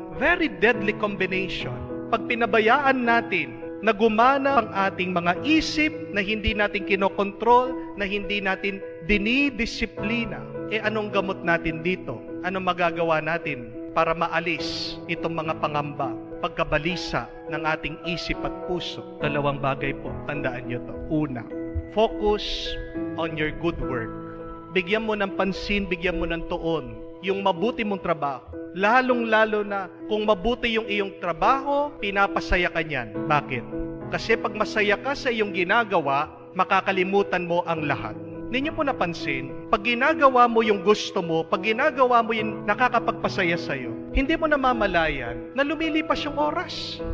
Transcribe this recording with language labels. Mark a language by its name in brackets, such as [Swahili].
[English] Very deadly combination. [Filipino] Pag pinabayaan natin na gumana ang ating mga isip na hindi natin kinokontrol, na hindi natin dinidisiplina, anong gamot natin dito? Anong magagawa natin para maalis itong mga pangamba, pagkabalisa ng ating isip at puso? Dalawang bagay po, tandaan nyo to. [English] Una, focus on your good work. [Filipino] Bigyan mo ng pansin, bigyan mo ng tuon yung mabuti mong trabaho. Lalong-lalo na kung mabuti yung iyong trabaho, pinapasaya ka niyan. Bakit? Kasi pag masaya ka sa iyong ginagawa, makakalimutan mo ang lahat. Ninyo po napansin, pag ginagawa mo yung gusto mo, pag ginagawa mo yung nakakapagpasaya sa'yo, hindi mo namamalayan na lumilipas yung oras.